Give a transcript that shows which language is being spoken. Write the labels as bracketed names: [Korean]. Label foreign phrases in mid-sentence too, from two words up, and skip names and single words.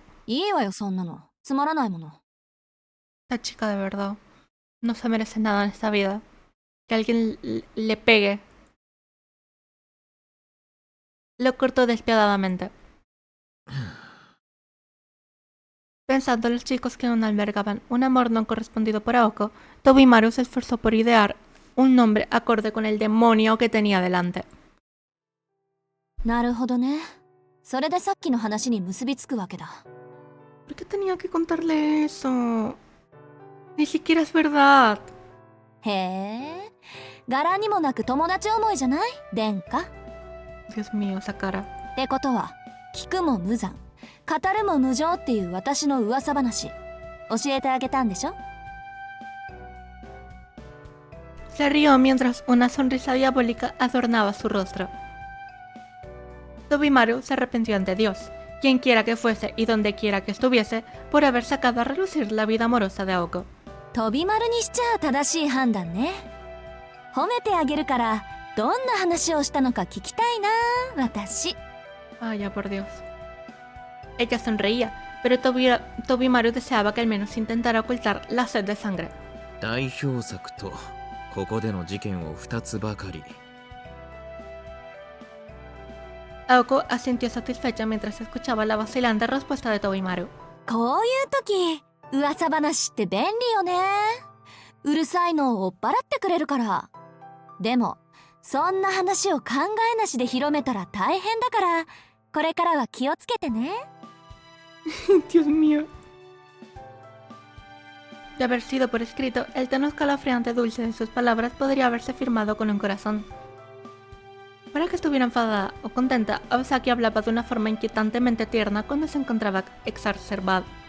[Japanese] いいわよそんなの。つまらないもの。 [Spanish] Esta chica de verdad no se merece nada en esta vida. Que alguien le pegue. Lo cortó despiadadamente. Pensando en los chicos que aún albergaban un amor no correspondido por Aoko, Tobimaru se esforzó por idear un nombre acorde con el demonio que tenía delante. [Japanese] なるほどね。それでさっきの話に結びつくわけだ。 [Spanish] ¿Por qué tenía que contarle eso? Ni siquiera es verdad. [Japanese] へえ、柄にもなく友達思いじゃない殿下。 [Spanish] Dios mío, esa cara. [Japanese] ってことは、聞くも無残、語るも無情っていう私の噂話、教えてあげたんでしょ？ [Spanish] Se rió mientras una sonrisa diabólica adornaba su rostro. Tobimaru se arrepintió ante Dios, quien quiera que fuese y donde quiera que estuviese, por haber sacado a relucir la vida amorosa de Aoko. [Japanese] 飛び丸にしちゃ正しい判断ね。褒めてあげるから、どんな話をしたのか聞きたいな、私。 [Spanish] Vaya por Dios. Ella sonreía, pero Tobimaru deseaba que al menos intentara ocultar la sed de sangre. [Japanese] 代表作とここでの事件を2つばかり。 [Spanish] Aoko asintió satisfecha mientras escuchaba la vacilante respuesta de Tobimaru. [Japanese] こういう時、噂話って便利よね。うるさいのを追っ払ってくれるから。でも、そんな話を考えなしで広めたら大変だから、これからは気をつけてね。 [Spanish] Dios mío. De haber sido por escrito, el tono escalofriante dulce de sus palabras podría haberse firmado con un corazón. Para que estuviera enfadada o contenta, Osaki hablaba de una forma inquietantemente tierna cuando se encontraba exacerbada.